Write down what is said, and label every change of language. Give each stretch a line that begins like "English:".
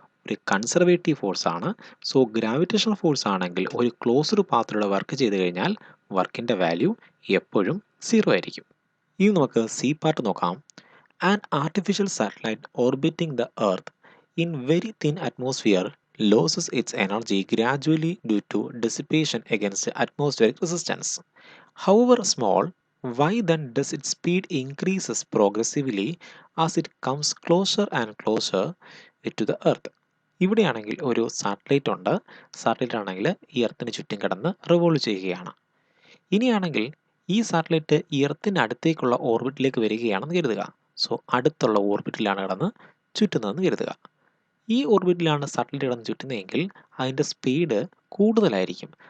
Malayalam: ഒരു conservative force ആണ്. So gravitational force ആണെങ്കിൽ ഒരു ക്ലോസ്ഡ് പാത്തിലൂടെ വർക്ക് ചെയ്ത് കഴിഞ്ഞാൽ വർക്കിൻ്റെ വാല്യൂ എപ്പോഴും 0 ആയിരിക്കും. ഇനി നമുക്ക് സി പാർട്ട് നോക്കാം.
English: An artificial satellite orbiting the earth in very thin atmosphere losses its energy gradually due to dissipation against atmospheric resistance. However small, why then does its speed increases progressively as it comes closer and closer to the earth?
Malayalam: ഇവിടെയാണെങ്കിൽ ഒരു satellite ഉണ്ട്. Satellite ആണെങ്കിൽ ഈ എർത്തിന് ചുറ്റും കിടന്ന് revolve ചെയ്യുകയാണ്. ഇനിയാണെങ്കിൽ ഈ satellite ഈ എർത്തിന് അടുത്തേക്കുള്ള ഓർബിറ്റിലേക്ക് വരികയാണെന്ന് കരുതുക. സോ അടുത്തുള്ള ഓർബിറ്റിലാണ് കിടന്ന് ചുറ്റുന്നതെന്ന് കരുതുക. ഈ ഓർബിറ്റിലാണ് സാറ്റലൈറ്റ് കിടന്ന് ചുറ്റുന്നതെങ്കിൽ അതിൻ്റെ സ്പീഡ് കൂടുതലായിരിക്കും.